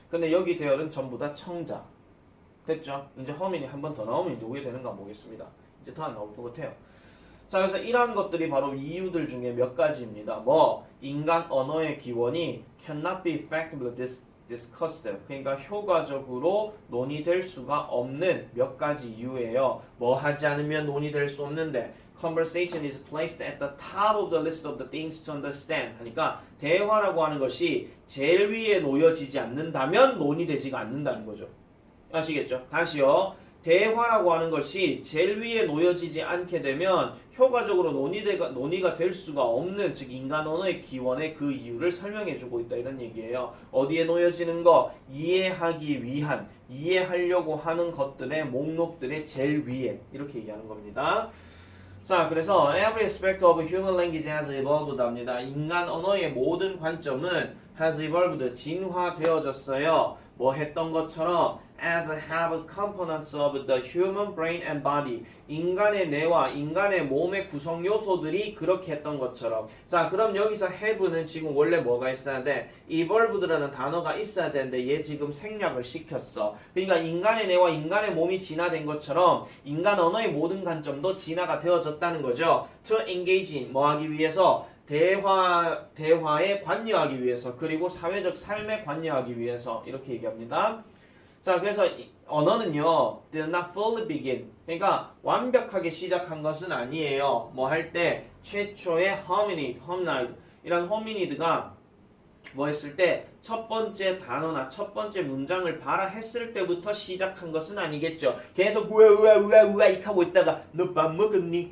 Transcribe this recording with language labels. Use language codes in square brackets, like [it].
[ko] 근데 여기 대열은 전부 다 청자. 됐죠? 이제 hominid 한 번 더 나오면 이제 오게 되는가 보겠습니다. 이제 더 안 나올 것 같아요. 자, 그래서 이러한 것들이 바로 이유들 중에 몇 가지입니다. 뭐 인간 언어의 기원이 [en] cannot be effectively discussed. [ko] 그러니까 효과적으로 논의될 수가 없는 몇 가지 이유예요. 뭐 하지 않으면 논의될 수 없는데 [en] conversation is placed at the top of the list of the things to understand. [ko] 하니까 대화라고 하는 것이 제일 위에 놓여지지 않는다면 논의되지가 않는다는 거죠. 아시겠죠? 다시요. 대화라고 하는 것이 제일 위에 놓여지지 않게 되면 효과적으로 논의가 될 수가 없는 즉 인간 언어의 기원의 그 이유를 설명해주고 있다 이런 얘기예요. 어디에 놓여지는 거? 이해하기 위한 이해하려고 하는 것들의 목록들의 제일 위에 이렇게 얘기하는 겁니다. 자 그래서 [en] every aspect of human language has evolved [ko] 합니다. 인간 언어의 모든 관점은 [en] has evolved [ko] 진화되어졌어요. 뭐 했던 것처럼 [en] as have components of the human brain and body. [ko] 인간의 뇌와 인간의 몸의 구성 요소들이 그렇게 했던 것처럼. 자, 그럼 여기서 have는 지금 원래 뭐가 있어야 돼? evolved라는 단어가 있어야 되는데 얘 지금 생략을 시켰어. 그러니까 인간의 뇌와 인간의 몸이 진화된 것처럼 인간 언어의 모든 관점도 진화가 되어졌다는 거죠. [en] To engage in [ko] 뭐 하기 위해서? 대화에 관여하기 위해서, 그리고 사회적 삶에 관여하기 위해서 이렇게 얘기합니다. 자, 그래서 언어는요, [en] did not fully begin. [ko] 그러니까 완벽하게 시작한 것은 아니에요. 뭐 할 때 최초의 hominid 이런 호미니드가 뭐 했을 때 첫 번째 단어나 첫 번째 문장을 봐라 했을 때부터 시작한 것은 아니겠죠. 계속 우와 이렇게 하고 있다가 너 밥 먹었니?